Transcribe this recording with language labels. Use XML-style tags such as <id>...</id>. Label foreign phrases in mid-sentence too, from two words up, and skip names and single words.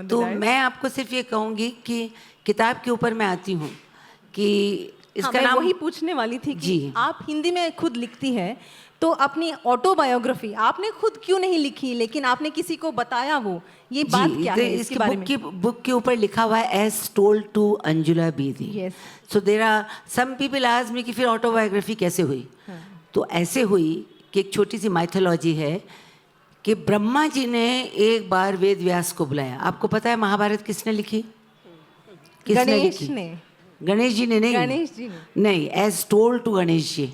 <hi>तो मैं आपको सिर्फ ये कहूँगी कि किताब के ऊपर मैं आती हूँ कि इसका नाम वही पूछने वाली थी कि आप हिंदी में खुद लिखती है, तो अपनी ऑटोबायोग्राफी आपने खुद क्यों नहीं लिखी, लेकिन आपने किसी को बताया, वो ये बात क्या है इसके बारे में? बुक के ऊपर लिखा हुआ है</hi> <en>as told to</en> <hi>अंजुला बीदी.</hi> <en>so there are some people ask me</en> <hi>कि फिर ऑटोबायोग्राफी कैसे हुई. तो ऐसे हुई कि एक छोटी सी माइथोलॉजी है कि ब्रह्मा जी ने एक बार वेद व्यास को बुलाया. आपको पता है महाभारत किसने लिखी? गणेश ने. गणेश जी ने नहीं, गणेश जी ने नहीं,</hi> <en>as told to</en> <hi>गणेश जी.</hi>